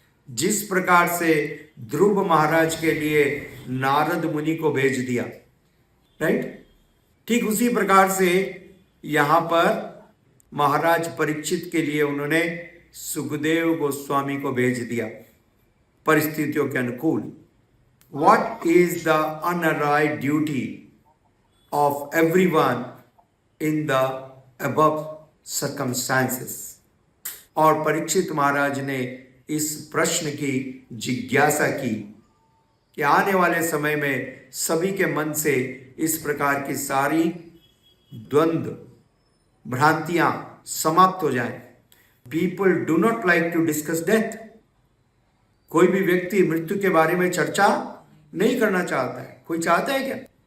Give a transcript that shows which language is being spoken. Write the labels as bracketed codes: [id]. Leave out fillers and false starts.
[hi] जिस प्रकार से ध्रुव महाराज के लिए नारद मुनि को भेज दिया, राइट? ठीक उसी प्रकार से यहां पर महाराज परीक्षित के लिए उन्होंने सुखदेव गोस्वामी को भेज दिया, परिस्थितियों के अनुकूल। [en] What is the unerring duty of everyone in the above circumstances? [hi] और परीक्षित महाराज ने इस प्रश्न की जिज्ञासा की कि आने वाले समय में सभी के मन से इस प्रकार की सारी द्वंद्व, भ्रांतियां समाप्त हो जाएं। [en] People do not like to discuss death. [hi] कोई भी व्यक्ति मृत्यु के बारे में चर्चा नहीं करना चाहता है। कोई चाहता है क्या?